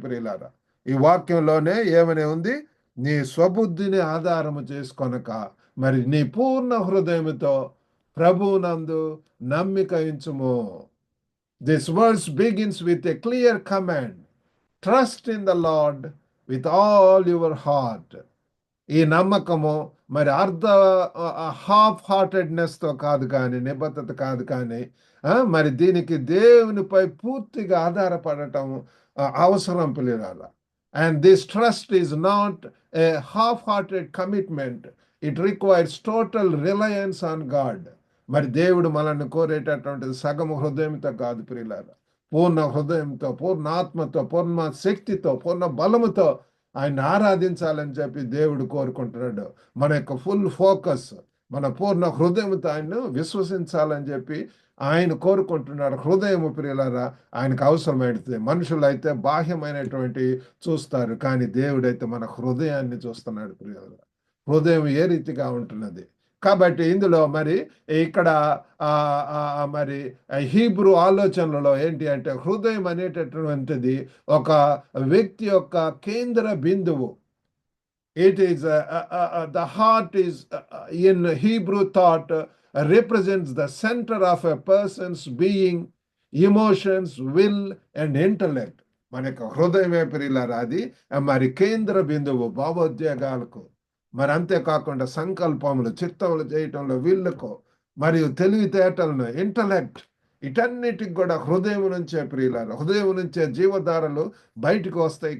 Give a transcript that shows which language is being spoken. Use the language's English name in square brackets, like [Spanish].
[Telugu] ప్రియులారా, ఈ వాక్యంలోనే ఏమని ఉంది? నీ స్వబుద్ధిని ఆధారము చేసుకొనక మరి నీ పూర్ణ హృదయముతో ప్రభునందు నమ్మిక ఉంచుము. [English] This verse begins with a clear command. Trust in the Lord with all your heart. [Telugu] ఈ నమ్మకము మరి హాఫ్ హార్టెడ్నెస్తో కాదు కానీ, నిబద్ధత కాదు కానీ, మరి దీనికి దేవునిపై పూర్తిగా ఆధారపడటం అవసరం పిల్లల. [English] And this trust is not a half-hearted commitment. It requires total reliance on God. [Telugu] మరి దేవుడు మనల్ని కోరేటటువంటిది సగము హృదయంతో కాదు ప్రియులారా, పూర్ణ హృదయంతో, పూర్ణ ఆత్మతో, పూర్ణ శక్తితో, పూర్ణ బలముతో ఆయన ఆరాధించాలని చెప్పి దేవుడు కోరుకుంటున్నాడు. మన యొక్క ఫుల్ ఫోకస్, మన పూర్ణ హృదయంతో ఆయన్ను విశ్వసించాలని చెప్పి ఆయన కోరుకుంటున్నాడు. హృదయము ప్రియులారా ఆయనకు అవసరమైనది. మనుషులైతే బాహ్యమైనటువంటి చూస్తారు, కానీ దేవుడైతే మన హృదయాన్ని చూస్తున్నాడు ప్రియులారా. హృదయం ఏ రీతిగా ఉంటున్నది. కాబట్టి ఇందులో మరి ఇక్కడ మరి హీబ్రూ ఆలోచనలలో ఏంటి అంటే, హృదయం అనేటటువంటిది ఒక వ్యక్తి యొక్క కేంద్ర బిందువు. [English] It is the heart is in Hebrew thought represents the center of a person's being, emotions, will and intellect. [Telugu] మన యొక్క హృదయమే ప్రియులారా అది మరి కేంద్ర బిందువు భావోద్వేగాలకు, మరి అంతేకాకుండా సంకల్పములు, చిత్తములు చేయటంలో వీళ్ళకు, మరియు తెలివితేటలను, ఇంటలెక్ట్, వీటన్నిటికి కూడా హృదయం నుంచే ప్రియులారా, హృదయం నుంచే జీవధారలు బయటకు వస్తాయి.